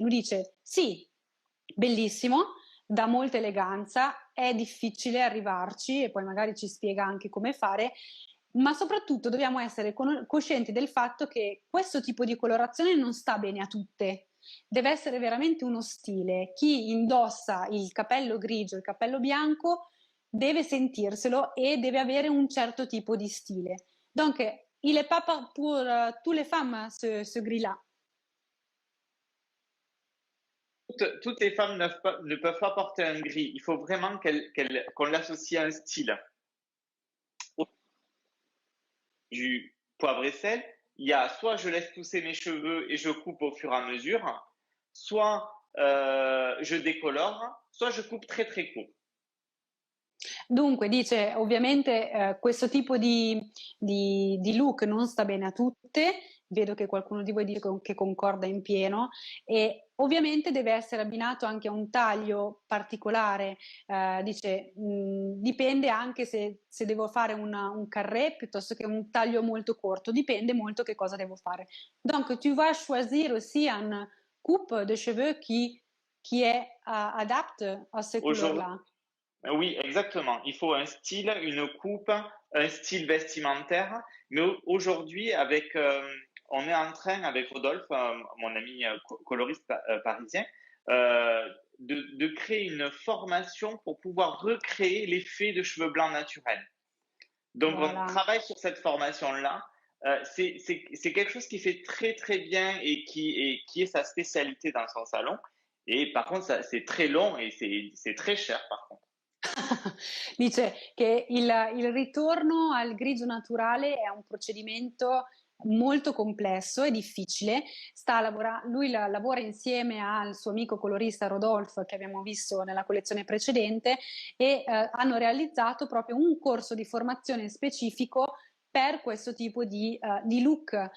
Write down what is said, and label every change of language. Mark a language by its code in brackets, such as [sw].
[it] Lui dice sì, bellissimo, dà molta eleganza, è difficile arrivarci e poi magari ci spiega anche come fare, ma soprattutto dobbiamo essere coscienti del fatto che questo tipo di colorazione non sta bene a tutte. Deve essere veramente uno stile. Chi indossa il capello grigio, il capello bianco, deve sentirselo et deve avere un certo tipo di stile. [fr] Donc, il n'est pas pour toutes les femmes ce gris-là. Toutes les femmes ne peuvent pas porter un gris. Il faut vraiment qu'on l'associe à un style. Du poivre et sel, il y a soit je laisse pousser mes cheveux et je coupe au fur et à mesure, soit je décolore, soit je coupe très très court. [it] Dunque, dice, ovviamente questo tipo di look non sta bene a tutte, vedo che qualcuno di voi dice che concorda in pieno e ovviamente deve essere abbinato anche a un taglio particolare, dice, dipende anche se devo fare un carré piuttosto che un taglio molto corto, dipende molto che cosa devo fare. [fr] Donc, tu vas choisir aussi un coupe de cheveux qui est adapte à ces couleurs-là. Oui, exactement. Il faut un style, une coupe, un style vestimentaire. Mais aujourd'hui, on est en train avec Rodolphe, mon ami coloriste parisien, de créer une formation pour pouvoir recréer l'effet de cheveux blancs naturels. Donc, voilà. On travaille sur cette formation-là. C'est quelque chose qui fait très très bien et qui est sa spécialité dans son salon. Et par contre, c'est très long et c'est très cher par contre. [it] Dice che il ritorno al grigio naturale è un procedimento molto complesso e difficile. Lui lavora insieme al suo amico colorista Rodolphe, che abbiamo visto nella collezione precedente, e hanno realizzato proprio un corso di formazione specifico per questo tipo di look.